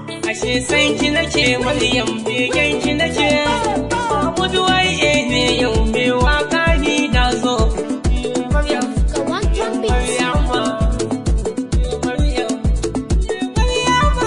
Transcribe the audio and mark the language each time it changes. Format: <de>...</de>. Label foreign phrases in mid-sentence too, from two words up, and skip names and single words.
<ha>Ashe san ki nake, Maryam, begen ki nake. Mutuwar, eh, ne yau, me waka ni na zo. Maryam,</ha> <en>Go on, trumpet.</en> <ha>Maryam, Maryam, Maryam.</ha>